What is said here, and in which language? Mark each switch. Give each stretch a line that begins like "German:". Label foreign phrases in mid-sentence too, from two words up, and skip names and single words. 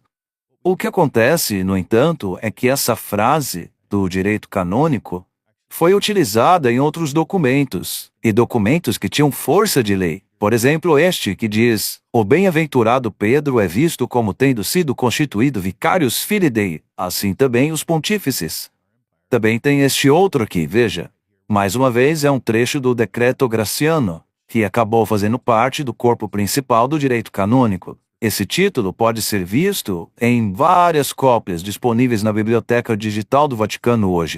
Portuguese: O que acontece, no entanto, é que essa frase do direito canônico foi utilizada em outros documentos, e documentos que tinham força de lei. Por exemplo, este que diz: o bem-aventurado Pedro é visto como tendo sido constituído
Latin: vicarius filii Dei,
Portuguese: assim também os pontífices. Também tem este outro aqui, veja. Mais uma vez é um trecho do Decreto Graciano, que acabou fazendo parte do corpo principal do direito canônico. Esse título pode ser visto em várias cópias disponíveis na Biblioteca Digital do Vaticano hoje.